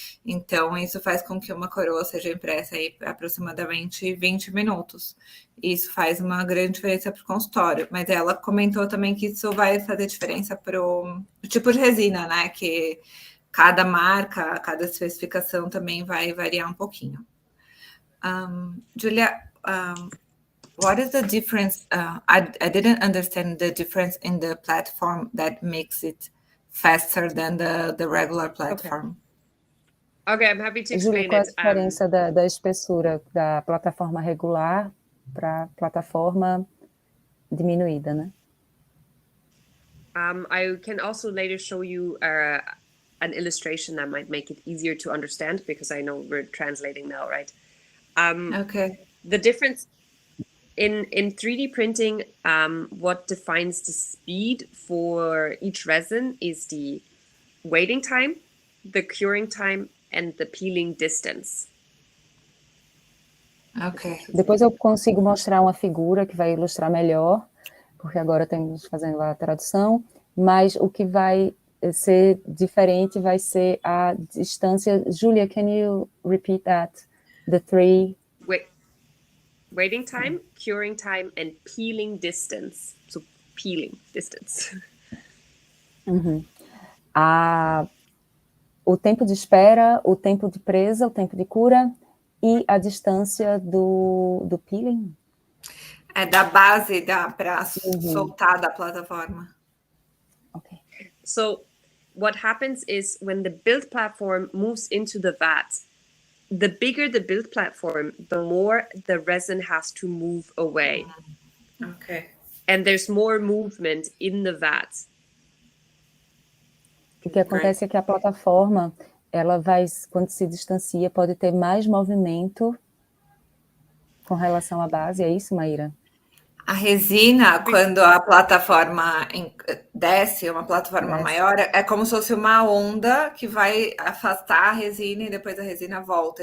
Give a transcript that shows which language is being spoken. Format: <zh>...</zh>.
<pt>Então, isso faz com que uma coroa seja impressa aí aproximadamente 20 minutos. Isso faz uma grande diferença para o consultório. Mas ela comentou também que isso vai fazer diferença para o tipo de resina, né? Que cada marca, cada especificação também vai variar um pouquinho.</pt> <en>Julia, what is the difference? I didn't understand the difference in the platform that makes it faster than the regular platform. Okay, I'm happy to</en> <pt>Julia,</pt> <en>explain</en> <pt>qual a</pt> <en>it.</en> <pt>diferença da espessura da plataforma regular para a plataforma diminuída, né?</pt> <en>I can also later show you an illustration that might make it easier to understand, because I know we're translating now, right? Okay. The difference in 3D printing, what defines the speed for each resin is the waiting time, the curing time, and the peeling distance. Ok.</en> <pt>Depois eu consigo mostrar uma figura que vai ilustrar melhor, porque agora estamos fazendo a tradução, mas o que vai ser diferente vai ser a distância.</pt> <en>Julia, can you repeat that? The three... Waiting time, curing time, and peeling distance. So, peeling distance. Uhum.</en> <pt>O tempo de espera, o tempo de presa, o tempo de cura e a distância do peeling. É da base para soltar da plataforma. Okay.</pt> <en>So what happens is when the build platform moves into the vat, the bigger the build platform, the more the resin has to move away. Okay. And there's more movement in the vat.</en> <pt>O que acontece é que a plataforma, ela vai, quando se distancia, pode ter mais movimento com relação à base, é isso, Maíra? A resina, quando a plataforma desce, uma plataforma maior, é como se fosse uma onda que vai afastar a resina e depois a resina volta.</pt>